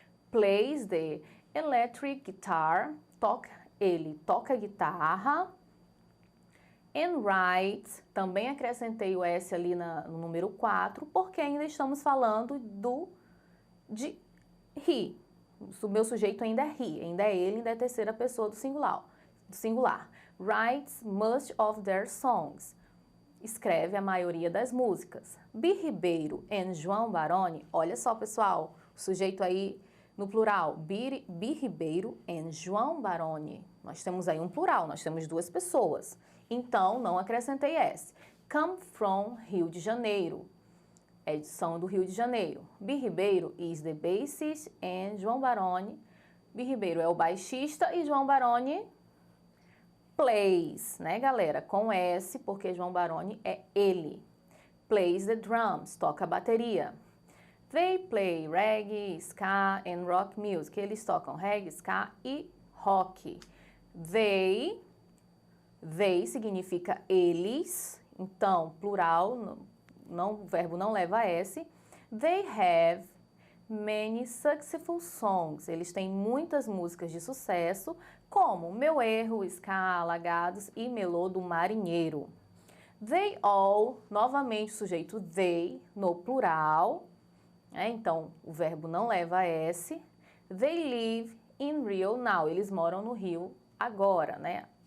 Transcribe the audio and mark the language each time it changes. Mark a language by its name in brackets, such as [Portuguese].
[English] Plays the electric guitar. [Portuguese] Ele toca guitarra. [English] And writes, [Portuguese] também acrescentei o S ali no número 4, porque ainda estamos falando de he. O meu sujeito ainda é he, ainda é ele, ainda é terceira pessoa do singular. [English] Writes most of their songs. [Portuguese] Escreve a maioria das músicas. Bi Ribeiro e João Baroni, olha só pessoal, o sujeito aí no plural, Bi Ribeiro e João Baroni. Nós temos aí um plural, nós temos duas pessoas. Então, não acrescentei S. [English] Come from Rio de Janeiro. [Portuguese] São do Rio de Janeiro. [English] Bi Ribeiro is the bassist and João Baroni. [Portuguese] Bi Ribeiro é o baixista e João Baroni [English] plays, [Portuguese] né, galera? Com S, porque João Baroni é ele. [English] Plays the drums, [Portuguese] toca a bateria. [English] They play reggae, ska and rock music. [Portuguese] Eles tocam reggae, ska e rock. [English] They [Portuguese] significa eles, então, plural, o verbo não leva S. [English] They have many successful songs. [Portuguese] Eles têm muitas músicas de sucesso, como Meu Erro, Ska, Alagados e Melô do Marinheiro. [English] They all, [Portuguese] novamente o sujeito they, no plural, então o verbo não leva S. [English] They live in Rio now. [Portuguese] Eles moram no Rio agora, né?